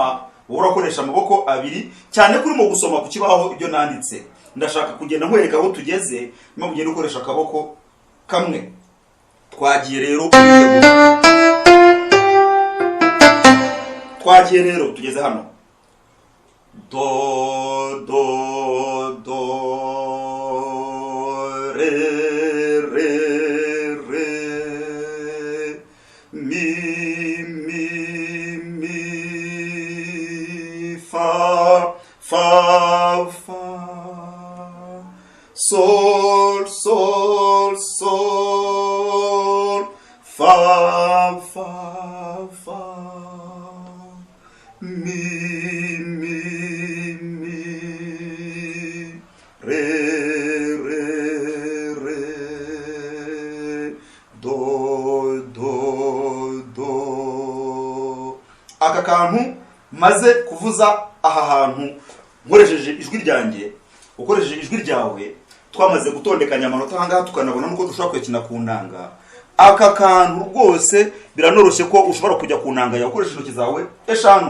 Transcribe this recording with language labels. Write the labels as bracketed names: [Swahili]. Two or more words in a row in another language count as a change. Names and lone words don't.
[Kinyarwanda] Hanyuma urakoresha amaboko abiri cyane kuri mu gusoma ku kibaho ibyo nanditse. Ndashaka kugenda nkwereka aho tugeze nyuma kugenda ukoresha akaboko kamwe. Twagiye rero tugeze hano. Do do do re re re mi mi mi fa fa fa sol sol sol fa fa fa mi mi mi re re re do do do. Aka kantu maze kuvuza aha hantu nkoresheje ijwi ryanjye, ukoresheje ijwi ryawe, twamaze gutondekanya amanota ahangaha tukanabona nuko dushobora kwekina ku nanga. Aka kantu rwose biranoroshye ko ushobora kujya ku nanga yawe ukoresheje intoki zawe eshanu.